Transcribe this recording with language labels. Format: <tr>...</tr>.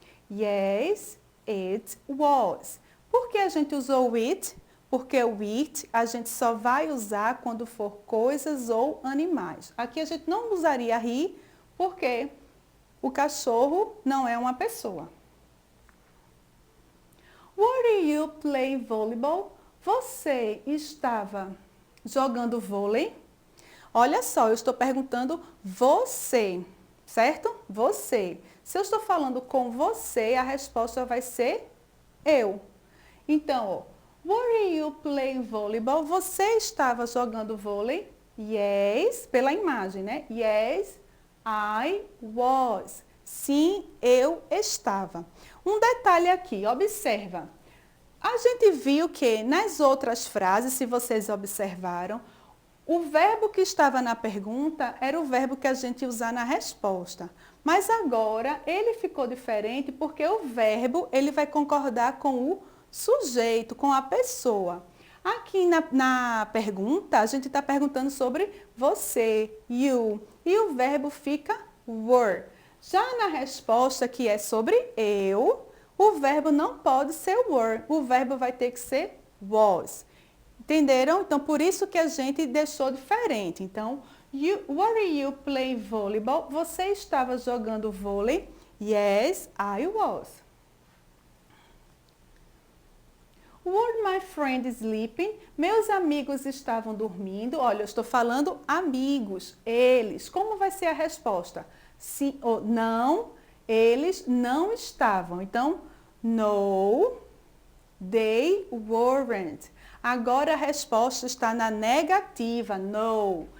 <pt>Yes, it was. Por que a gente usou it? Porque o it a gente só vai usar quando for coisas ou animais. Aqui a gente não usaria he, porque o cachorro não é uma pessoa.</pt> <en>Were you playing volleyball?</en> <pt>Você estava jogando vôlei? Olha só, eu estou perguntando você, certo? Você. Se eu estou falando com você, a resposta vai ser eu.</pt> <en>Então, were you playing volleyball?</en> <pt>Você estava jogando vôlei? Yes, pela imagem, né?</pt> <en>Yes, I was. Sim, eu estava.</en> <pt>Um detalhe aqui, observa. A gente viu que nas outras frases, se vocês observaram, o verbo que estava na pergunta era o verbo que a gente ia usar na resposta. Mas agora ele ficou diferente porque o verbo ele vai concordar com o sujeito, com a pessoa. Aqui na pergunta, a gente está perguntando sobre você, you, e o verbo fica were. Já na resposta, que é sobre eu, o verbo não pode ser were, o verbo vai ter que ser was. Entenderam? Então, por isso que a gente deixou diferente.</pt> <en>Então, were you playing volleyball?</en> <pt>Você estava jogando vôlei?</pt> <en>Yes, I was. Were my friends sleeping?</en> <pt>Meus amigos estavam dormindo. Olha, eu estou falando amigos, eles. Como vai ser a resposta? Sim ou não, eles não estavam.</pt> <en>Então, no, they weren't.</en> <pt>Agora a resposta está na negativa, no.</pt>